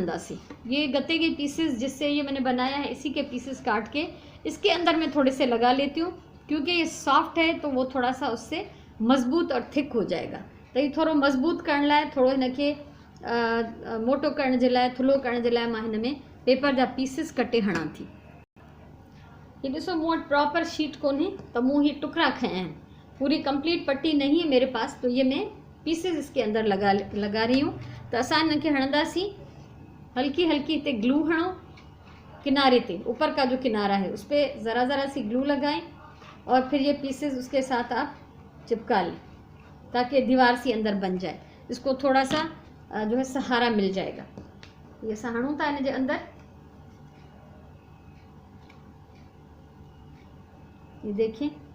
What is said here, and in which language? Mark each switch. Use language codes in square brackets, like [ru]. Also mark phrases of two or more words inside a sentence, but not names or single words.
[hi] ये गत्ते के पीसेस जिससे ये मैंने बनाया है इसी के पीसेस काट के इसके अंदर मैं थोड़े से लगा लेती हूँ, क्योंकि ये सॉफ्ट है तो वो थोड़ा सा उससे मज़बूत और थिक हो जाएगा। [sd] तो ये थोड़ो मज़बूत करण लाइ, थोड़ो हिनखे मोटो करण जे लाइ, थुल्हो करण जे लाइ मां हिन में पेपर जा पीसिस कटे हणां थी। ये ॾिसो मूं वटि [en] proper sheet [sd] कोन्हे, तो मूं ही टुकड़ा खया आहिनि, [hi] पूरी कंप्लीट पट्टी नहीं है मेरे पास, तो ये मैं पीसेस इसके अंदर लगा रही हूँ। [sd] तो असां हिनखे हणंदासीं, हल्की हल्की हिते ग्लू हणो, [hi] किनारे पे ऊपर का जो किनारा है उस पर ज़रा ज़रा सी ग्लू लगाएं और फिर ये पीसेस उसके साथ आप चिपका लें ताकि दीवार सी अंदर बन जाए, इसको थोड़ा सा जो है सहारा मिल जाएगा। [sd] ये सहाणूं था इन जे अंदर, [hi] ये देखिए।